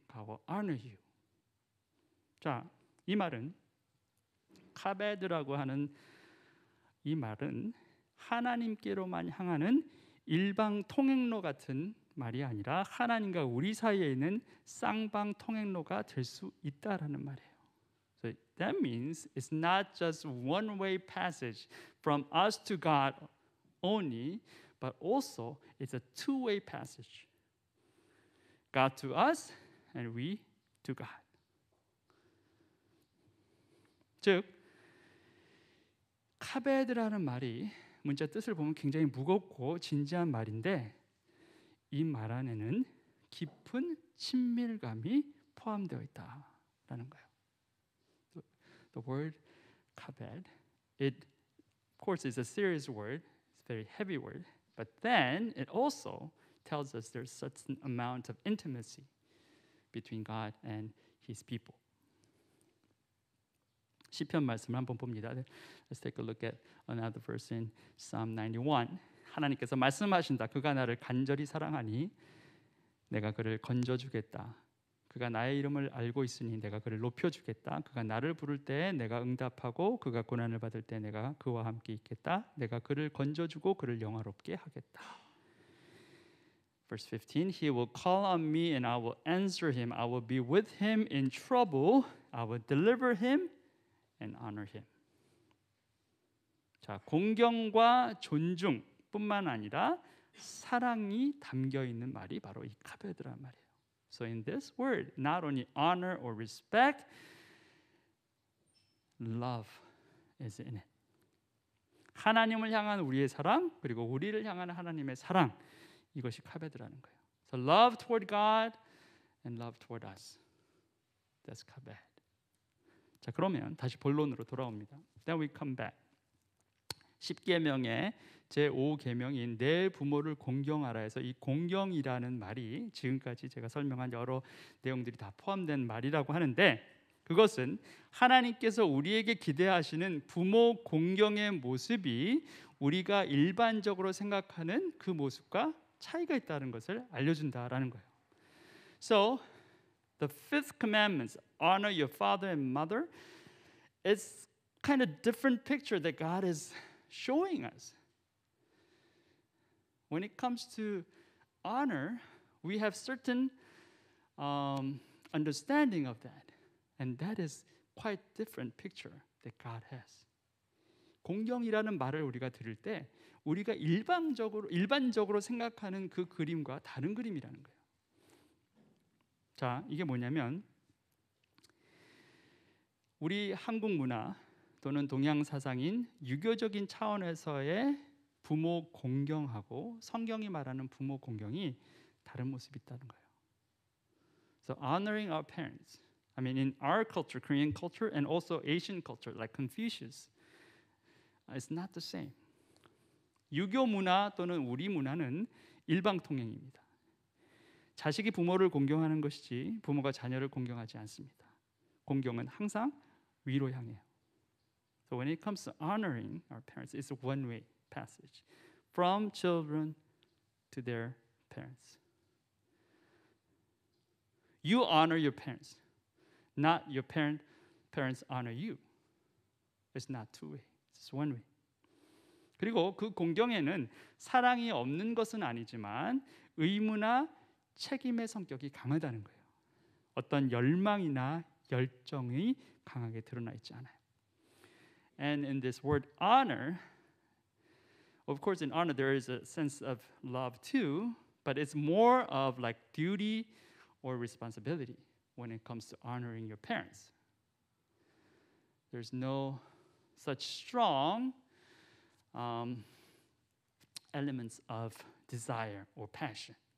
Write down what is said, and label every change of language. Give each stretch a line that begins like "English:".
English: God will honor you.
Korean: 자, 이 말은 카베드라고 하는 이 말은 하나님께로만 향하는 일방 통행로 같은 말이 아니라 하나님과 우리 사이에 있는 쌍방 통행로가 될 수 있다라는 말이에요.
English: So that means it's not just one-way passage from us to God only, but also it's a two-way passage. God to us and we to God.
Korean: 즉 카베드라는 말이 문자 뜻을 보면 굉장히 무겁고 진지한 말인데 이 말 안에는 깊은 친밀감이 포함되어 있다라는 거예요.
English: The word kabed, it of course is a serious word, it's a very heavy word, but then it also tells us there's such an amount of intimacy between God and His people.
Korean: 시편 말씀을 한번 봅니다.
English: Let's take a look at another verse in Psalm 91.
Korean: 하나님께서 말씀하신다. 그가 나를 간절히 사랑하니 내가 그를 건져주겠다. 그가 나의 이름을 알고 있으니 내가 그를 높여주겠다. 그가 나를 부를 때 내가 응답하고 그가 고난을 받을 때 내가 그와 함께 있겠다. 내가 그를 건져주고 그를 영화롭게 하겠다.
English: Verse 15, He will call on me and I will answer him. I will be with him in trouble. I will deliver him and honor him.
Korean: 자, 공경과 존중뿐만 아니라 사랑이 담겨 있는 말이 바로 이 카베드란 말이에요.
English: So in this word, not only honor or respect, love is in it.
Korean: 하나님을 향한 우리의 사랑, 그리고 우리를 향한 하나님의 사랑, 이것이 카베드라는 거예요.
English: So love toward God and love toward us. That's kabed.
Korean: 자, 그러면 다시 본론으로 돌아옵니다.
English: Then we come back.
Korean: 10계명의 제5계명인 내 부모를 공경하라 해서 이 공경이라는 말이 지금까지 제가 설명한 여러 내용들이 다 포함된 말이라고 하는데, 그것은 하나님께서 우리에게 기대하시는 부모 공경의 모습이 우리가 일반적으로 생각하는 그 모습과 차이가 있다는 것을 알려준다라는 거예요.
English: So the fifth commandment, honor your father and mother, it's kind of different picture that God is showing us. When it comes to honor, we have certain understanding of that, and that is quite different picture that God has.
Korean: 공경이라는 말을 우리가 들을 때 우리가 일반적으로 생각하는 그 그림과 다른 그림이라는 거예요. 자, 이게 뭐냐면 우리 한국 문화 또는 동양 사상인 유교적인 차원에서의 부모 공경하고 성경이 말하는 부모 공경이 다른 모습이 있다는 거예요.
English: So honoring our parents, I mean in our culture, Korean culture and also Asian culture like Confucius, it's not the same.
Korean: 유교 문화 또는 우리 문화는 일방통행입니다. 자식이 부모를 공경하는 것이지 부모가 자녀를 공경하지 않습니다. 공경은 항상 위로 향해요.
English: So when it comes to honoring our parents, it's a one-way passage from children to their parents. You honor your parents, not your parents honor you. It's not two-way. It's one-way.
Korean: 그리고 그 공경에는 사랑이 없는 것은 아니지만 의무나 책임의 성격이 강하다는 거예요. 어떤 열망이나 열정이 강하게 드러나 있지 않아요.
English: And in this word honor, of course in honor there is a sense of love too, but it's more of like duty or responsibility when it comes to honoring your parents. There's no such strong elements of desire or passion.